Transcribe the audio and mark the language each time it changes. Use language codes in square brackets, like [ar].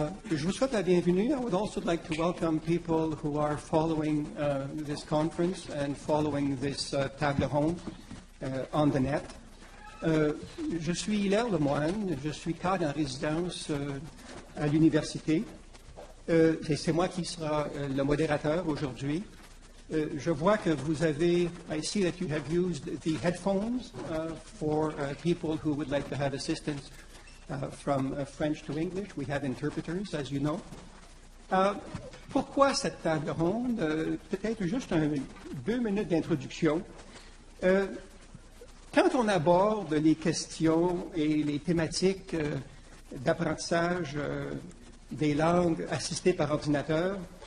[fr] Je vous souhaite la bienvenue. [en] I would also like to welcome people who are following this conference and following this [fr] table ronde [en] on the net. [fr] Je suis Hilaire Lemoine, je suis cadre en résidence à l'université. C'est moi qui sera le modérateur aujourd'hui. Je vois que vous avez, [en] I see that you have used the headphones for people who would like to have assistance from French to English. We have interpreters, as you know. [fr] Pourquoi cette table ronde? Peut-être juste 2 minutes d'introduction. Quand on aborde les questions et les thématiques d'apprentissage des langues assistées par ordinateur,